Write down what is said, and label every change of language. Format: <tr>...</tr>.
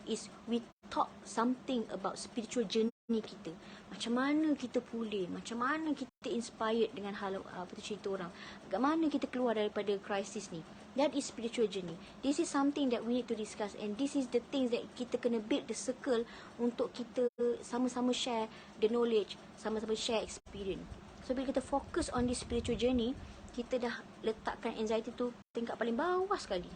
<en>Is we talk something about spiritual journey kita.</en> <ms>Macam mana kita pulih, macam mana kita inspired dengan hal cerita orang. Bagaimana kita keluar daripada krisis ni.</ms> <en>That is spiritual journey. This is something that we need to discuss, and this is the things that</en> <ms>kita kena</ms> <en>build the circle</en> <ms>untuk kita sama-sama</ms> <en>share the knowledge,</en> <ms>sama-sama</ms> <en>share experience.</en> <ms>So bila kita fokus</ms> <en>on this spiritual journey,</en> <ms>kita dah letakkan anxiety tu tingkat paling bawah sekali.</ms>